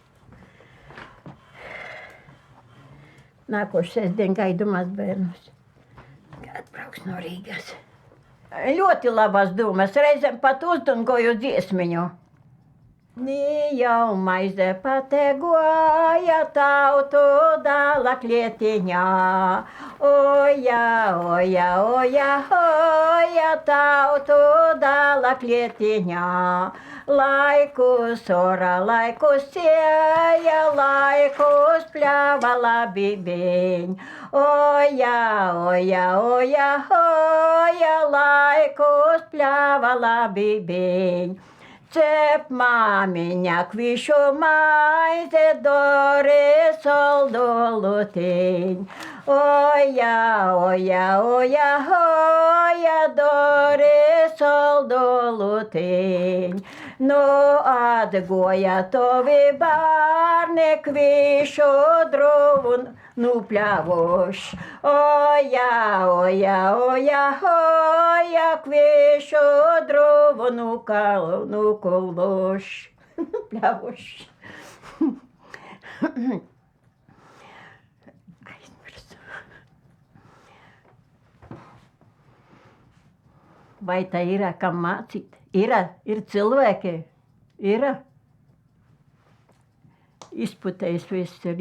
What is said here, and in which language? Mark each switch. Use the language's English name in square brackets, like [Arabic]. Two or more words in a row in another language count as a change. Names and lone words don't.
[Latvian] Nākošu sestdienu gaidu mazbērnus. Atbrauks no Rīgas. Ļoti labas domas. Reizēm pat uzdungoju dziesmiņu. [Latgalian] Ni jau maize pategoja tautu dala klietiņā. Oja, oja, oja, oja, tautu dala klietiņā. Laikus ora, laikus sieja, laikus pļāva labi biņ. Oja, oja, oja, oja, laikus pļāva labi biņ. Cep māmiņa kvišu maize, dori soldu lutiņ. Oja, oja, oja, oja, dori soldu lutiņ. Nu atgoja tovi bārni kvišu druvu nupļāvuš. Oja, oja, oja, oja, kvišu druvu nukuluš. [Latvian] Pļāvuši. Aizmirsu. Vai tā ir, kam mācīt? Ir cilvēki. Ir. Izputējis viss ir.